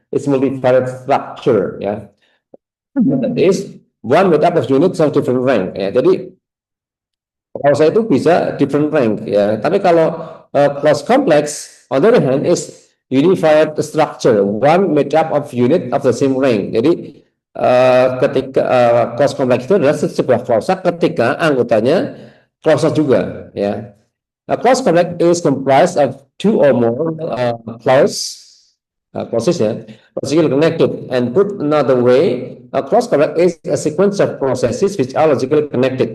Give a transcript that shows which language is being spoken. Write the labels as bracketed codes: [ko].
[en] It's multivariate structure, ya. That is one made up of units of different rank, ya. [id] Jadi klausa itu bisa different rank, ya. Tapi kalau [en] clause complex, on the other hand, is unified structure, one made up of unit of the same rank. [id] Jadi ketika clause complex itu adalah sebuah klausa ketika anggotanya klausa juga, ya. [en] A clause complex is comprised of two or more clauses, ya, logically connected. And put another way, a clause complex is a sequence of processes which are logically connected.